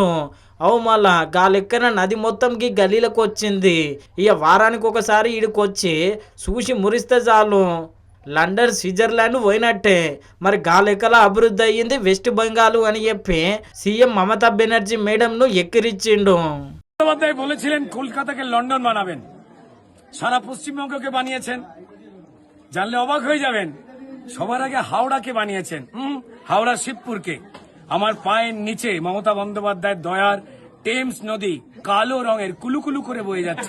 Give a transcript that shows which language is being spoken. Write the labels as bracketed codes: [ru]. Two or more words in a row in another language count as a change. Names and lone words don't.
[te] అవు మళ్ళా గాలెక్కన నది మొత్తం గీ గలీలకు వచ్చింది. ఇక వారానికి ఒకసారి ఈడికొచ్చి చూసి మురిస్తే చాలు లండన్ స్విట్జర్లాండ్ పోయినట్టే. మరి గాలెక్కల అభివృద్ధి అయ్యింది వెస్ట్ బెంగాల్ అని చెప్పి సీఎం మమతా బెనర్జీ మేడంను ఎక్కిరిచ్చిండు. [bn] বলেছিলেন কলকাতাকে লন্ডন বানাবেন, সারা পশ্চিমবঙ্গকে বানিয়েছেন। জানলে অবাক হয়ে যাবেন, সবার আগে হাওড়াকে বানিয়েছেন, হাওড়া শিবপুরকে। আমার পায়ের নিচে মমতা বন্দ্যোপাধ্যায়ের দয়ার টেমস নদী কালো রঙের কুলুকুলু করে বয়ে যাচ্ছে।